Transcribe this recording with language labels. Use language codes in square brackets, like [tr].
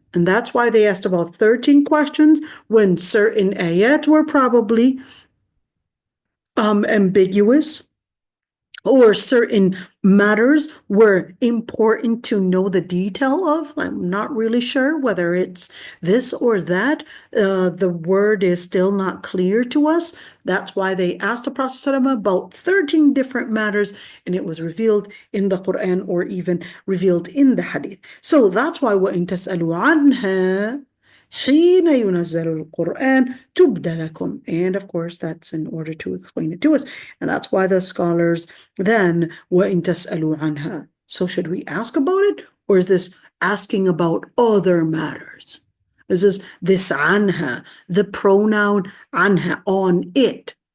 [en] And that's why they asked about 13 questions when certain ayat were probably ambiguous, or certain matters were important to know the detail of. I'm not really sure whether it's this or that. The word is still not clear to us. That's why they asked the Prophet ﷺ about 13 different matters, and it was revealed in the Quran or even revealed in the Hadith. So that's why [ar] وَإِن تَسْأَلُوا عَنْهَا حين ينزل القرآن تبد لكم. [en] And of course, that's in order to explain it to us. And that's why the scholars then, [ar] وَإِن تَسْأَلُوا عَنْهَا. [en] So should we ask about it? Or is this asking about other matters? Is this anha, the pronoun anha, on it?